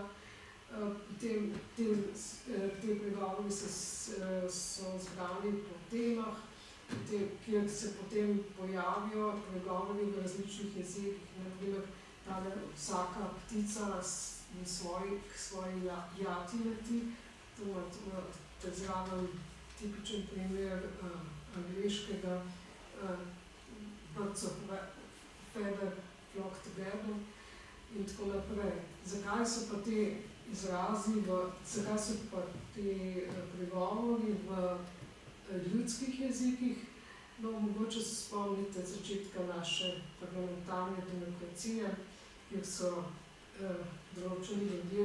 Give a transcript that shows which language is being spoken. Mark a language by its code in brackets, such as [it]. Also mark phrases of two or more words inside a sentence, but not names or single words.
[sl] Potem te pregovori so zbrani po temah, kjer se potem pojavijo pregovori v različnih jezikih. Naprimer, vsaka ptica k svoji jati leti, to je zraven tipičen primer angleškega [en] birds of feather flock together [sl] in tako naprej. Zakaj so pa te izrazi, zakaj so pa te pregovori v ljudskih jezikih? No, mogoče se spomnite začetka naše parlamentarne demokracije, kjer so določeni ljudje